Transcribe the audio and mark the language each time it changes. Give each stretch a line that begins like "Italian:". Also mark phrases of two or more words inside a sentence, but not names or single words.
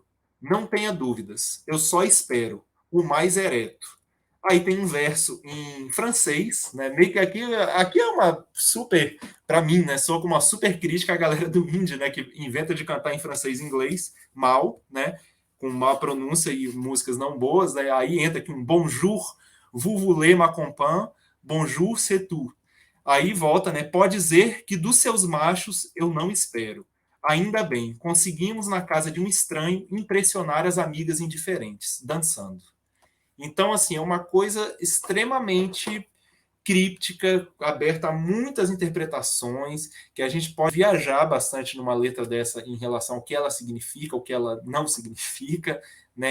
Portuguese: Não tenha dúvidas, eu só espero, o mais ereto. Aí tem um verso em francês, né? Meio que aqui é uma super, para mim, né? Sou com uma super crítica à galera do indie, né? Que inventa de cantar em francês e inglês mal, né? Com má pronúncia e músicas não boas, né? Aí entra aqui um
French: bonjour, vous voulez m'accompagner, bonjour, c'est tout.
Portuguese: Aí volta, né? Pode dizer que dos seus machos eu não espero. Ainda bem, conseguimos na casa de um estranho impressionar as amigas indiferentes, dançando. Então, assim, é uma coisa extremamente críptica, aberta a muitas interpretações, que a gente pode viajar bastante numa letra dessa em relação ao que ela significa, o que ela não significa, né?